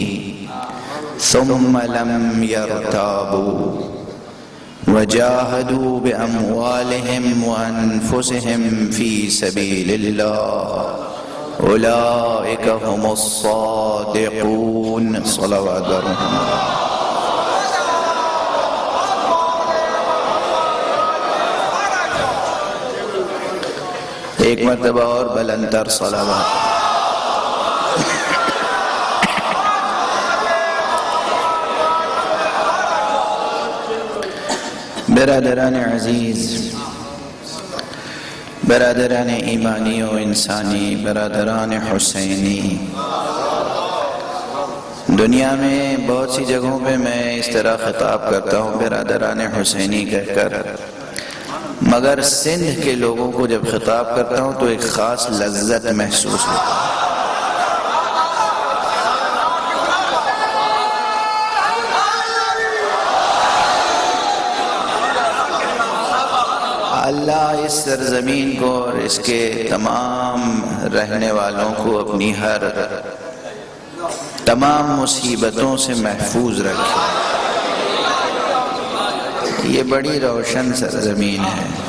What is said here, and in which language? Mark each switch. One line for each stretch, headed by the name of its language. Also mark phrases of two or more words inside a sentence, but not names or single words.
Arabic: ثم لم يرتابوا وجاهدوا بأموالهم وأنفسهم في سبيل الله أولئك هم الصادقون صلوات الله
Urdu: ایک مرتبہ اور بلندر صلوات برادران عزیز برادران ایمانی و انسانی برادران حسینی دنیا میں بہت سی جگہوں پہ میں اس طرح خطاب کرتا ہوں برادران حسینی کہہ کر مگر سندھ کے لوگوں کو جب خطاب کرتا ہوں تو ایک خاص لذت محسوس ہوتا ہے اللہ اس سرزمین کو اور اس کے تمام رہنے والوں کو اپنی ہر تمام مصیبتوں سے محفوظ رکھے یہ بڑی روشن سرزمین ہے.